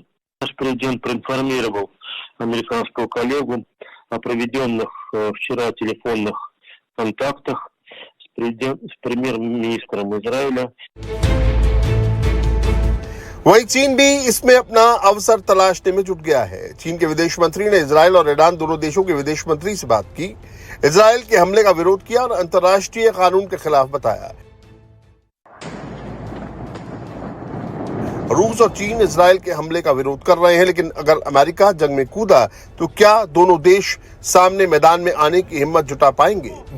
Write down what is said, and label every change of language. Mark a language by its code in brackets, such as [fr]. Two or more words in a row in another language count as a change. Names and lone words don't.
[ru] Наш президент проинформировал американского коллегу о проведенных вчера телефонных контактах с премьер-министром Израиля. [hi] वहीं चीन भी इसमें अपना अवसर तलाशने में जुट गया है। चीन के विदेश मंत्री ने इजराइल और ईरान दोनों देशों के विदेश मंत्री से बात की, इजराइल के हमले का विरोध किया और अंतर्राष्ट्रीय कानून के खिलाफ बताया। रूस और चीन इजराइल के हमले का विरोध कर रहे हैं, लेकिन अगर अमेरिका जंग में कूदा तो क्या दोनों देश सामने मैदान में आने की हिम्मत जुटा पाएंगे?